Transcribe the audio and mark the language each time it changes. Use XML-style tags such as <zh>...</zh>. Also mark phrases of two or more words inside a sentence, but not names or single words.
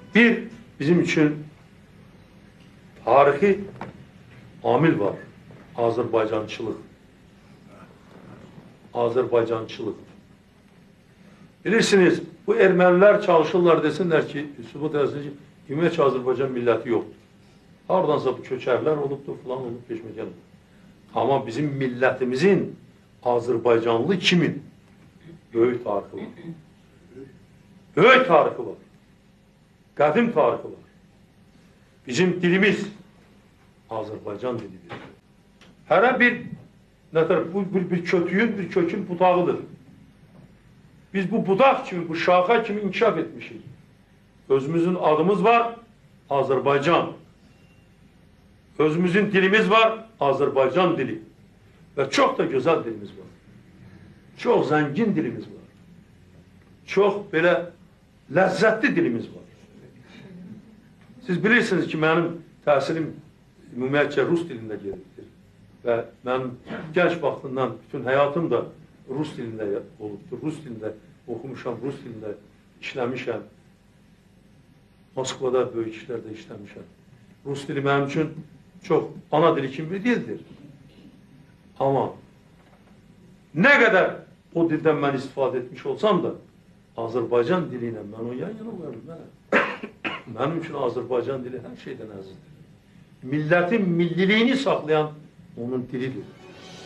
<tr>Bir, bizim için tarihi amil var. Azerbaycançılık. Azerbaycançılık.</tr> <az>Bilirsiniz, bu Ermeniler çalışırlar desinler ki, Sübut desinler ki, ümumiyyətcə Azərbaycan milləti yoxdur. Hardansa bu köçərlər olubdur, falan olub, peşməkən olub.</az> <tr>Ama bizim milletimizin Azerbaycanlı kimin? Böyük tarihi var. Böyük tarihi var.</tr> <az>Qədim tarihi var. Bizim dilimiz Azerbaycan dilidir. Hər bir kötüyün, bir kökün budağıdır. Biz bu budak kimi, bu şaxa kimi inkişaf etmişiz. Özümüzün adımız var, Azerbaycan. Özümüzün dilimiz var, Azerbaycan dili.</az> <tr>Ve çok da güzel dilimiz var. Çok zengin dilimiz var. Çok böyle lezzetli dilimiz var.</tr> <az>Siz bilirsiniz ki benim təhsilim ümumiyyətcə Rus dilində gedirdir. Və mənim genç vaxtından bütün hayatım da Rus dilində olubdur. Rus dilində okumuşam, Rus dilində işləmişəm. Moskvada böyük işlərdə işləmişəm. Rus dili mənim üçün çox ana dili kimi bir dildir.</az> <tr>Ama ne kadar o dilden ben istifade etmiş olsam da Azerbaycan diliyle ben o yan yana koyarım. Benim için Azerbaycan dili her şeyden azizdir. Milletin milliliğini saklayan onun dilidir.</tr>